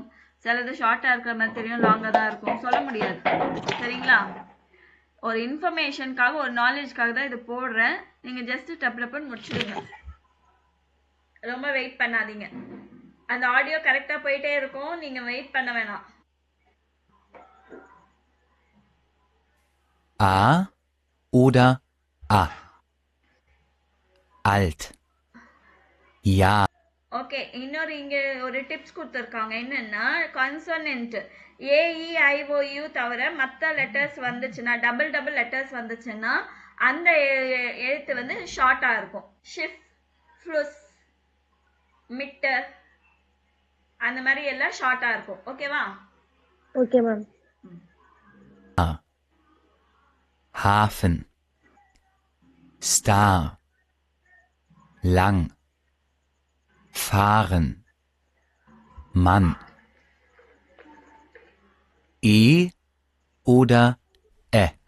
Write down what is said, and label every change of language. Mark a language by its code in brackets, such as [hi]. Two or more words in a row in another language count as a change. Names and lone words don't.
[ta] சிலது ஷார்ட்டா இருக்கிற மாதிரி தெரியும், லாங்கா தான் இருக்கும். சொல்ல முடியாது. சரிங்களா? ஒரு இன்ஃபர்மேஷனுக்காக, ஒரு நாலேஜ்க்காக தான் இது போடுறேன். நீங்க ஜஸ்ட் டப் டப்புன்னு முடிச்சுடுங்க, ரொம்ப வெயிட் பண்ணாதீங்க. அந்த ஆடியோ கரெக்டா போயிட்டே இருக்கும், நீங்க வெயிட் பண்ண வேணாம். [de] A oder A. Alt. Ja. [ta] ஓகே, இன்னொரு இங்க ஒரு டிப்ஸ் கொடுத்துருக்காங்க. என்னன்னா, கான்சோனன்ட் AEIOU தவிர மற்ற லெட்டர்ஸ் வந்துச்சுன்னா, டபுள் டபுள் லெட்டர்ஸ் வந்துச்சுன்னா அந்த எழுத்து வந்து ஷார்ட்டா இருக்கும். ஷிஃப், ஃப்ளுஸ், மிட்டர், அந்த மாதிரி எல்லாம் ஷார்ட்டா இருக்கும். ஓகேவா? ஓகே மேம். [de] Hafen. Star. Lang. Fahren. Mann. E oder Ä.